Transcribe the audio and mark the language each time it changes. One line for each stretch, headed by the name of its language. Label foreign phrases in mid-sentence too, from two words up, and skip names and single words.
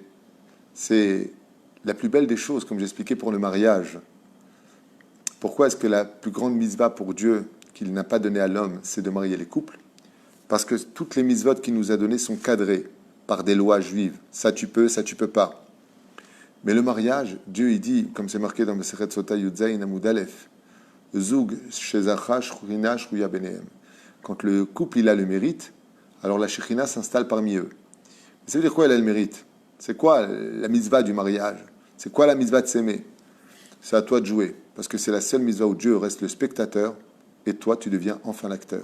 French: C'est la plus belle des choses, comme j'expliquais pour le mariage. Pourquoi est-ce que la plus grande mitzvah pour Dieu qu'il n'a pas donnée à l'homme, c'est de marier les couples? Parce que toutes les mitzvot qu'il nous a données sont cadrées par des lois juives. Ça tu peux pas. Mais le mariage, Dieu il dit, comme c'est marqué dans le
Hebrew: מסכת סוטה יז עמוד א, זוג שזכה שכינה שרויה ביניהם.
French: Quand le couple il a le mérite, alors la shechina s'installe parmi eux. Ça veut dire quoi elle a le mérite? C'est quoi la mitzvah du mariage? C'est quoi la mitzvah de s'aimer? C'est à toi de jouer, parce que c'est la seule mitzvah où Dieu reste le spectateur et toi tu deviens enfin l'acteur.